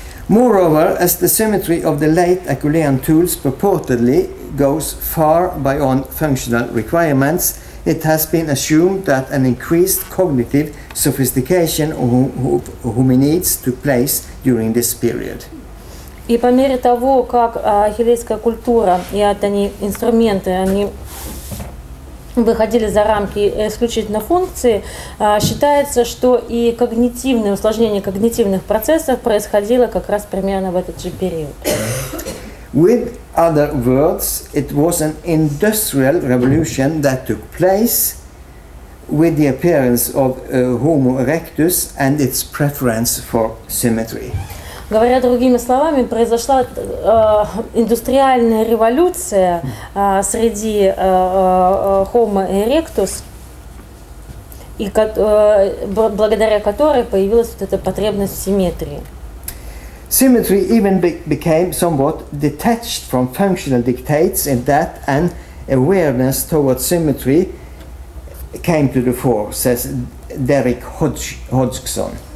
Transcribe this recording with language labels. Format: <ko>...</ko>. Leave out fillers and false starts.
<en>Moreover, as the symmetry of the late Herculean tools purportedly goes far beyond functional requirements, it has been assumed that an increased cognitive sophistication of hominids took place during this period.</en> <ru>И по мере того, как ахиллейская культура и инструменты, они выходили за рамки исключительно функции, считается, что и когнитивное усложнение когнитивных процессов происходило как раз примерно в этот же период.</ru> <en>With other words, it was an industrial revolution that took place with the appearance of Homo erectus and its preference for symmetry.</en> <ru>Говоря другими словами, произошла индустриальная революция среди Homo erectus, и благодаря которой появилась вот эта потребность в симметрии.</ru> <en>Symmetry even became somewhat detached from functional dictates in that an awareness towards symmetry came to the fore, says Derek Hodgson.</en>